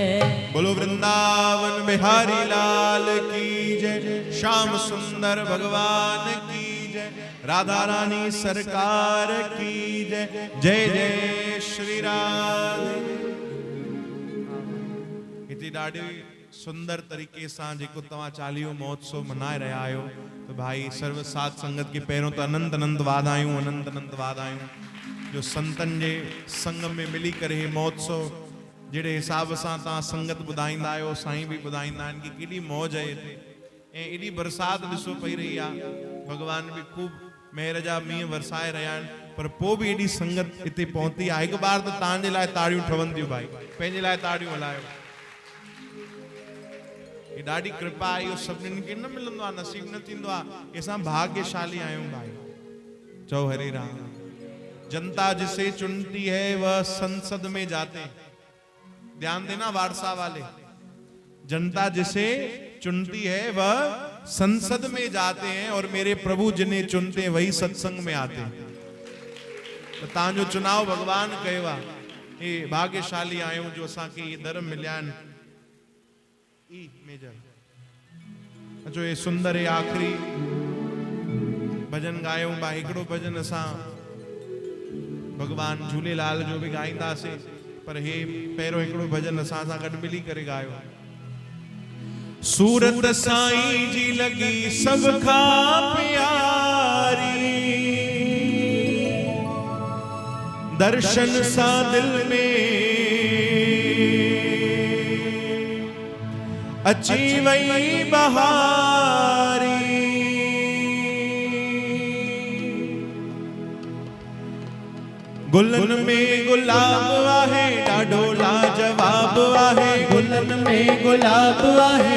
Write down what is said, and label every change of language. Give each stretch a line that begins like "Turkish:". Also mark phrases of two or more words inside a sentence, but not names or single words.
Hindi: बोलो वृंदावन बिहारी लाल की जय श्याम सुंदर भगवान की जय राधा रानी सरकार की जय जय जय श्री राम।
Sindhi: इतनी ॾाढी सुंदर तरीक़े सां जेको तव्हां चालीहो महोत्सव मनाए रहिया आहियो तो भाई सर्व साध संगत के पैरों तो अनंत अनंत वाधायूं, अनंत अनंत वाधायूं जो संतन जे संग में मिली करे महोत्सव जेड़े हिसाब सां तव्हां संगत ॿुधाईंदा आहियो, साईं भी ॿुधाईंदा आहिनि कि केॾी मौज आहे हिते ऐं एॾी बरसात ॾिसो पई रही आहे। भगवान भी खूब मेहर जा मींहं वरसाए रहिया आहिनि, पर पोइ बि एॾी संगत हिते पहुती आहे। हिकु बार त तव्हांजे लाइ ताड़ियूं ठवंदियूं भाई, पंहिंजे लाइ ताड़ियूं हलायो। ये ॾाढी कृपा आहे, इहो सभिनीनि खे न मिलंदो आहे, नसीब न थींदो आहे कि असां भाग्यशाली आहियूं भाई। चओ हरे राम।
Hindi: जनता जिसे चुनती है वह संसद में जाते, ध्यान देना वारसा वाले, जनता जिसे चुनती है वह संसद में जाते हैं और मेरे प्रभु जिन्हें चुनते हैं वही सत्संग में आते हैं।
Sindhi: तो तव्हांजो चुनाव भगवान कयो आहे। हे भाग्यशाली आहियूं जो असांखे ये दर मिलिया आहिनि। ई मेजर अचो ये सुंदर ये आखिरी भजन गायूं बा। हिकिड़ो भजन असां भगवान झूलेलाल जो भी गाईंदासीं, पर हे पहिरियों हिकिड़ो भजन असां सां गॾु मिली करे गायो। सूरत साईं जी लगी सब खां प्यारी, दर्शन सा दिल में अची वई बहारी। गुलन में गुलाब आहे ॾाढो लाजवाब आहे, गुलन में गुलाब आहे